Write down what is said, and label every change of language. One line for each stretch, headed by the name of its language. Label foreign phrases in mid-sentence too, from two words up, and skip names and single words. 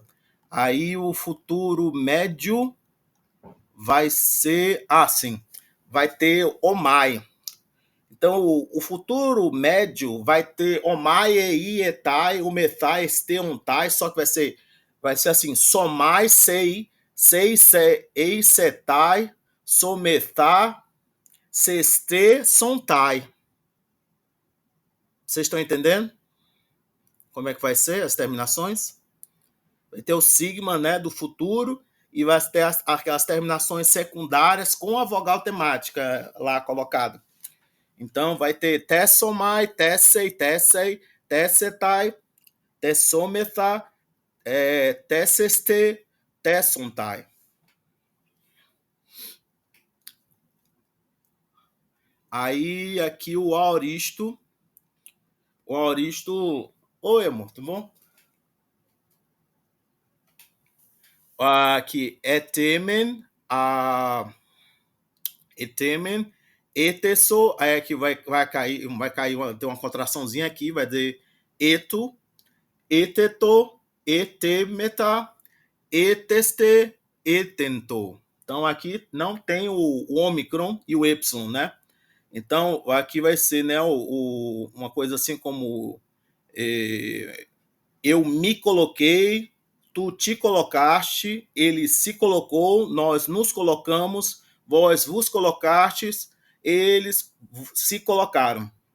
Portuguese: Aí o futuro médio vai ser... sim. Vai ter omai. Então, o futuro médio vai ter
Greek: ομαι, ει, εται, ομεθα, εσθε, ονται,
Portuguese: só que vai ser assim,
Greek: σομαι, σει, ει, σεται, σομεθα, σεσθε, σονται.
Portuguese: Vocês estão entendendo como é que vai ser as terminações? Vai ter o sigma, né, do futuro, e vai ter aquelas terminações secundárias com a vogal temática lá colocada. Então, vai ter
Greek: θησομαι, θησει, θησεται, θησομεθα, θησεσθε, θησονται.
Portuguese: Aí, aqui o aoristo. O aoristo... Oi, amor, tudo bom? Aqui,
Greek: εθεμην, εθεσο,
Portuguese: aí aqui vai cair, tem uma contraçãozinha aqui, vai dizer
Greek: εθου, εθετο, εθεμεθα, εθεσθε, εθεντο.
Portuguese: Então, aqui não tem o ômicron e o êpsilon, né? Então, aqui vai ser, né, uma coisa assim como eu me coloquei, tu te colocaste, ele se colocou, nós nos colocamos, vós vos colocastes, eles se colocaram.